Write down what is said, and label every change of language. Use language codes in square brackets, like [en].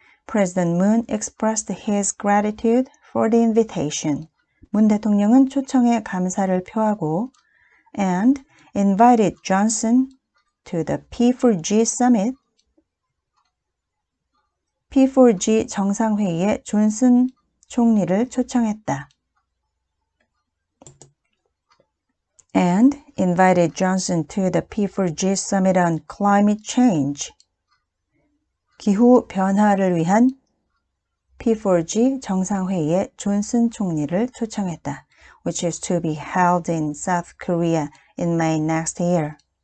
[en] President Moon expressed his gratitude for the invitation. [ko] 문 대통령은 초청에 감사를 표하고 [en] and invited Johnson to the P4G summit. [ko] P4G 정상회의에 존슨 총리를 초청했다. [en] And invited Johnson to the P4G summit on climate change. [ko] 기후 변화를 위한 P4G 정상회의에 존슨 총리를 초청했다. [en] Which is to be held in South Korea in May next year.